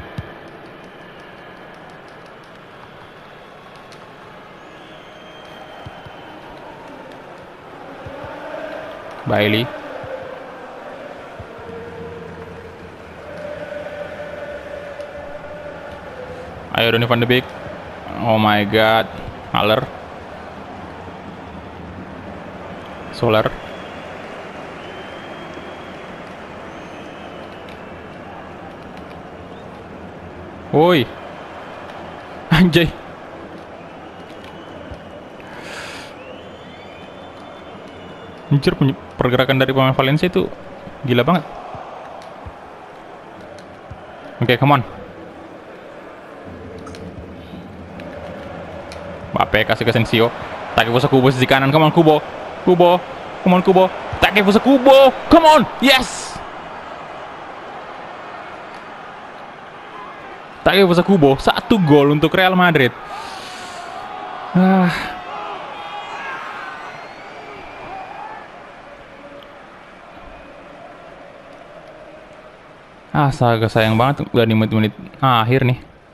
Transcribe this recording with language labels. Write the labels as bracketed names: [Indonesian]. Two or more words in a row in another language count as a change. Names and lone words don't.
[Indonesian] Bailey. Ayo Donny van de Beek. [English] Oh my god. Haller. Soler. [Indonesian] Woi. Anjay. Anjir, pergerakan dari pemain Valencia itu gila banget. Oke, [English] come on. [Indonesian] Mbappe kasih ke Asensio. Takefusa Kubo sisi kanan. [English] Come on Kubo. Kubo. Come on Kubo. Takefusa Kubo. Come on. Yes. Takefusa Kubo. [Indonesian] 1 gol untuk Real Madrid. Astaga, sayang banget udah di menit-menit akhir nih.